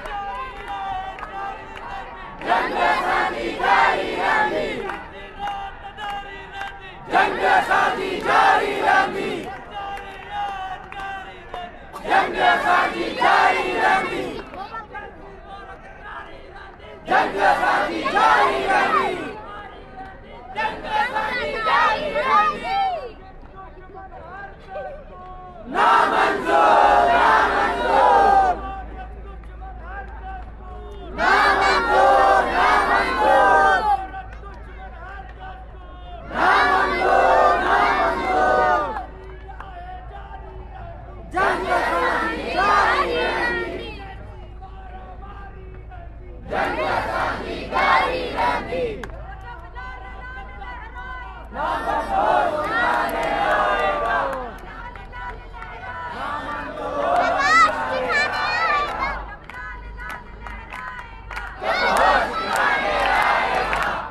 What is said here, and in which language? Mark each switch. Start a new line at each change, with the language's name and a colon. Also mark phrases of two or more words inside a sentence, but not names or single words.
Sindhi: जंग असांजी जारी रहंदी, जंग असांजी जारी रहंदी, जंग असांजी जारी रहंदी, जंग असांजी जारी रहंदी, जंग असांजी जारी रहंदी। ना मंजूर, ना मंजूर, ना मंजूर, ना मंजूर, ना मंजूर, ना मंजूर। जंग असांजी जारी रहंदी, जंग असांजी जारी रहंदी।
Hindi: ना मंजूर, ना रहेगा, ना मंजूर, प्रकाश दिखाने आएगा, प्रकाश दिखाने आएगा।